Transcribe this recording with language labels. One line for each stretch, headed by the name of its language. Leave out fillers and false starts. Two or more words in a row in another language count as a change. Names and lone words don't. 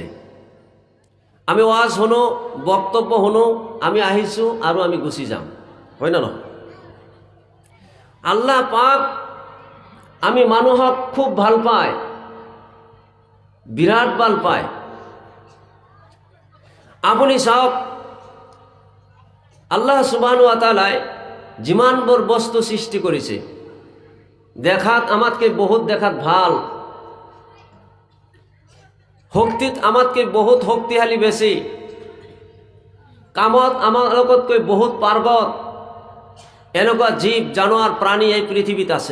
Assamese: আমি ওয়াজ শুনো, বক্তব্য শুনো, আমি আহিছোঁ আৰু আমি গুচি যাম, হয় না নহয়? আল্লাহ পাক আমি মানুহক খুব ভাল পায়, বিৰাট ভাল পায়। আপুনি চাওক,
Arabic: الله سبحانه وتعالى
Assamese: যিমানবোৰ বস্তু সৃষ্টি কৰিছে, দেখাত আমাতকে বহুত দেখাত ভাল, শক্তিত আমাতকে বহুত শক্তিশালী বেছি, কামত আমাৰ লগতকৈ বহুত পাৰ্গত, এনেকুৱা জীৱ জানোৱাৰ প্ৰাণী এই পৃথিৱীত আছে।